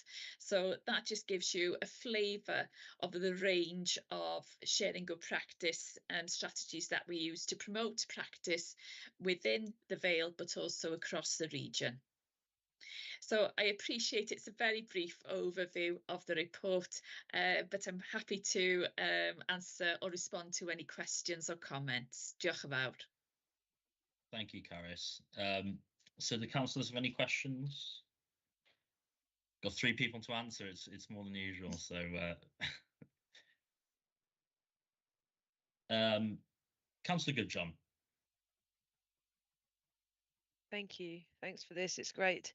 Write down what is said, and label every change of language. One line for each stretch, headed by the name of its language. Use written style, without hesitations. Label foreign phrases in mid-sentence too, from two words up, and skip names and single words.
English: So that just gives you a flavour of the range of sharing good practice and strategies that we use to promote practice within the Vale, but also across the region. So I appreciate it's a very brief overview of the report, but I'm happy to answer or respond to any questions or comments.
Welsh: Diolch yn fawr.
English: Thank you, Caris. So the councillors have any questions? Got 3 people to answer. It's more than usual. So Councillor Goodjohn. Thank you. Thanks for this. It's great.